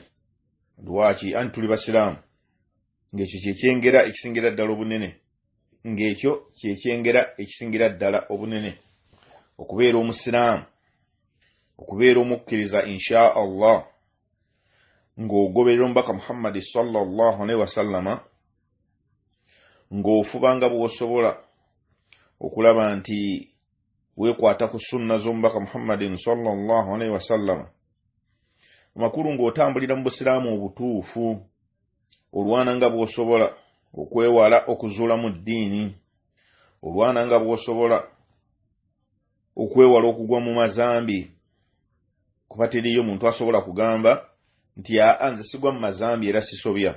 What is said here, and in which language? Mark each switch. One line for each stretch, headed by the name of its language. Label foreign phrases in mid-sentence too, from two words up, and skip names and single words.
Ganda: Lwaki? Anti tuli basiraamu, ng'ekyo kyekyengera ekisingira ddala obunene, okubeera omusiraamu, okubeera omukkiriza
Arabic: إن شاء الله
Ganda: ng'ogoberera omubaka Muhammad
Arabic: صلى الله عليه وسلم,
Ganda: ng'ofubanga bw'osobola okulaba nti weekwata ku sunna z'omubaka Muhammadin
Arabic: صلى الله عليه وسلم.
Ganda: Amakulu ng'otambulira mu busiraamu obutuufu, olwana nga bw'osobola okwewala okuzuula mu ddiini, olwana nga bw'osobola okwewala okugwa mu mazambi, kuba teriyo muntu asobola kugamba nti nze sigwa mu mazambi era sisobya.